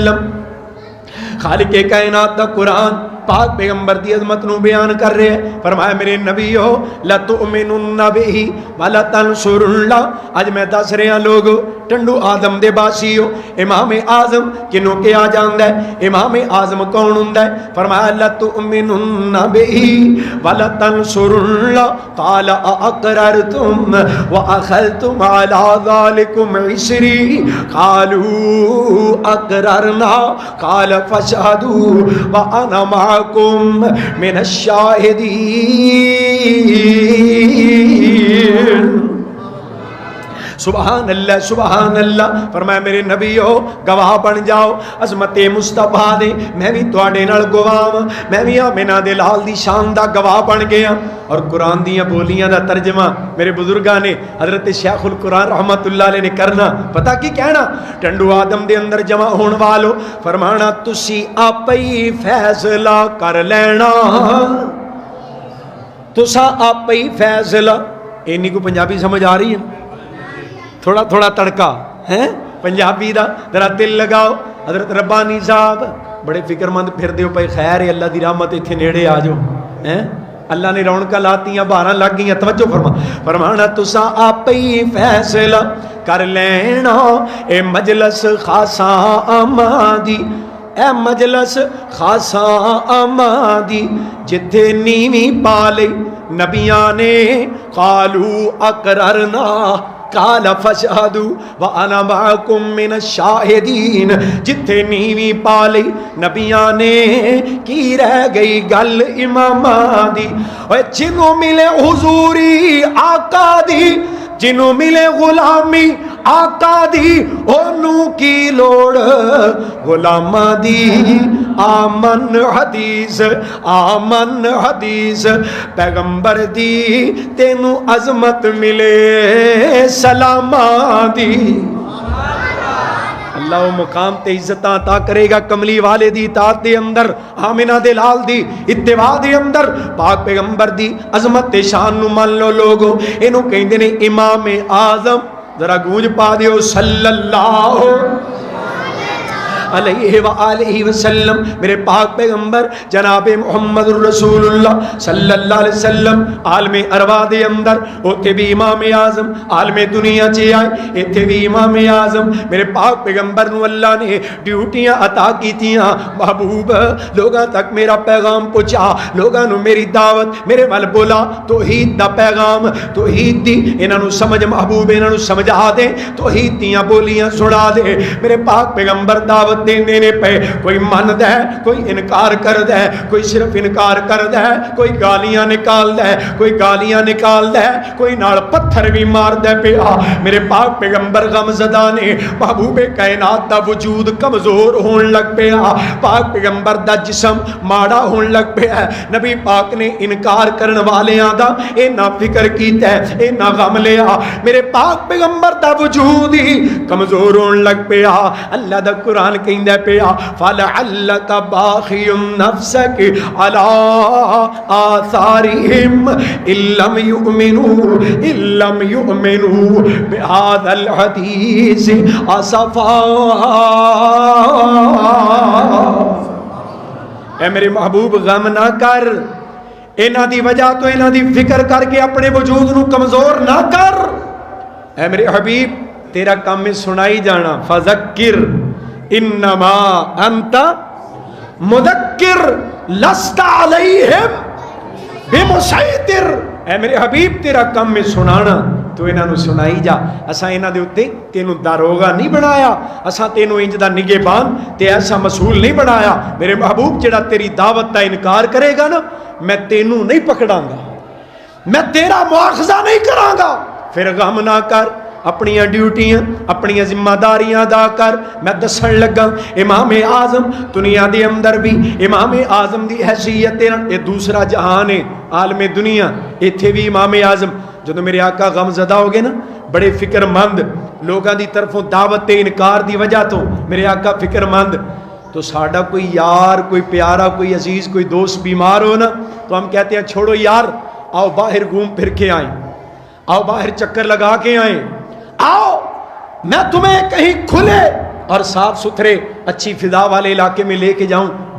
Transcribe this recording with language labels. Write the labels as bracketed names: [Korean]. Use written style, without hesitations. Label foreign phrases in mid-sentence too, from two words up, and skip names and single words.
[Punjabi] خالق کائنات دا قرآن پاک پیغمبر دی عظمت نو بیان کر رہے ہیں. فرمایا میرے نبی ہو [Arabic] لَتُؤْمِنُنَّ بِهِ وَلَتَنْصُرُنَّ. [Punjabi] اج میں دس رہا لوگ ٹنڈو آدم دے باسی ہو. امام اعظم کنوں کے آ جاندا ہے؟ امام اعظم کون ہوندا ہے؟ [Arabic] فرمایا لَتُؤْمِنُنَّ بِهِ وَلَتَنْصُرُنَّ قَالَ أَأَقْرَرْتُمْ وَأَخَذْتُمْ عَلَى ذَلِكُمْ عِسْرِي قَالُوا أَقْرَرْنَا قَالَ فَاشْهَدُوا وَأَنَا مَعَكُمْ مِنَ الشَّاهِدِينَ. سبحان اللہ سبحان اللہ. [Punjabi] فرمایا میرے نبی ہو گواہ بن جاؤ عظمت مصطفیٰ دے. میں بھی تواڈے نال گواہ ہاں. میں بھی آمنہ دے لال دی شان دا گواہ بن گیا. اور قرآن دیاں بولیاں دا ترجمہ میرے بزرگاں نے حضرت شیخ القرآن رحمت اللہ علیہ نے کرنا پتہ کی کہنا؟ ٹنڈو آدم دے اندر جمع ہون والو فرمانا تسی آپ ہی فیصلہ کر لینا. تسا آپ ہی فیصلہ. اینی کو پنجابی سمجھ آ رہی ہے؟ تھوڑا تھوڑا تڑکا ہے پنجابی دا ذرا دل لگاؤ. حضرت ربانی صاحب بڑے فکر مند پھر دیو پائی خیر ہے اللہ دی رحمت ایتھے نیڑے آ جاؤ. اللہ نے رونقاں لاتیاں باراں لگ گئیاں. توجہ فرمانا تساں آپ ہی فیصلہ کر لینا اے مجلس خاصاں آمادی. اے مجلس خاصاں آمادی جتھے نیویں پا لئی نبیاں نے [Arabic] قالو اقررنا قال فاشهدوا وانا معكم من الشاهدين. [Punjabi] جتھے نیویں پا لئی نبیاں نے کی رہ گئی گل اماماں دی. اوے جنوں ملے حضوری آقا دی جنوں ملے غلامی آقا دی اونوں کی لوڑ غلاماں دی. آمن حدیث پیغمبر دی تینوں عظمت ملے سلاماں دی. اللہ و مقام تے عزتاں عطا کرے گا کملی والے دی اطاعت دے اندر آمنہ دے لال دی اتباع دے اندر پاک پیغمبر دی عظمت تے شان نو مان لو لوگو. اینو کہندے نے امام اعظم. ذرا گونج پا دیو [Arabic] صلی اللہ علیہ وآلہ وسلم. [Punjabi] میرے پاک پیغمبر جناب محمد [Arabic] رسول اللہ صلی اللہ علیہ وسلم [Punjabi] عالم ارواح دے اندر اوتھے بھی امام اعظم عالم دنیا چے آئے ایتھے بھی امام اعظم. میرے پاک پیغمبر نو اللہ نے ڈیوٹیاں عطا کیتیاں. محبوب لوگاں تک میرا پیغام پہنچا. لوگاں نو میری دعوت میرے ول بولا توحید دا پیغام توحید دی انہاں نو سمجھ محبوب انہاں نو سمجھا دے توحید دیاں بولیاں سنا دے. میرے پاک پیغمبر دعوت دینے پہ کوئی مند ہے کوئی انکار کر دے کوئی صرف انکار کر دے کوئی گالیاں نکال دے کوئی گالیاں نکال دے کوئی نال پتھر بھی مار دے پیا. میرے پاک پیغمبر غم زدہ نے محبوب کائنات دا وجود کمزور ہون لگ پیا. پاک پیغمبر دا جسم ماڑا ہون لگ پیا. نبی پاک نے انکار کرن والیاں دا اینا فکر کیتا ہے اینا غم لیا. میرے پاک پیغمبر دا وجود ہی کمزور ہون لگ پیا. اللہ دا قرآن کہندہ پیا [Arabic] فَلَعَلَّكَ بَاخِعٌ نَفْسَكَ عَلَىٰ آثَارِهِمْ إِن لَّمْ يُؤْمِنُوا بِهَٰذَا الْحَدِيثِ آسَفًا. [Punjabi] اے میرے محبوب غم نہ کر. انہاں دی وجہ تو انہاں دی فکر کر کے اپنے وجود نو کمزور نہ کر. اے میرے حبیب تیرا کام میں سنائی جانا [Arabic] فذکر انما انت مذکر لست علیہم بمسیطر. [Punjabi] اے میرے حبیب تیرا کام میں سنانا تو انہاں نو سنائی جا. اساں انہاں دے اوتے تینوں داروغہ نہیں بنایا. اساں تینوں انج دا نگہبان تے ایسا مسئول نہیں بنایا. میرے محبوب جڑا تیری دعوت دا انکار کرے گا نا میں تینوں نہیں پکڑاں گا میں تیرا مواخذہ نہیں کراں گا. پھر غم نہ کر اپنی ڈیوٹیاں اپنی ذمہ داریاں ادا کر. میں دسن لگا امام اعظم دنیا دے اندر بھی امام اعظم دی حیثیت [Urdu] یہ دوسرا جہان ہے [Punjabi] عالم دنیا. ایتھے بھی امام اعظم جدو میرے آقا غم زدہ ہو گئے نا بڑے فکر مند لوگاں دی طرفوں دعوت انکار دی وجہ تو میرے آقا فکر مند. تو ساڈا کوئی یار کوئی پیارا کوئی عزیز کوئی دوست بیمار ہو نا [Urdu] تو ہم کہتے ہیں چھوڑو یار آؤ باہر گھوم پھر کے آئیں آؤ باہر چکر لگا کے آئیں آؤ میں تمہیں کہیں کھلے اور صاف ستھرے اچھی فضا والے علاقے میں لے کے جاؤں.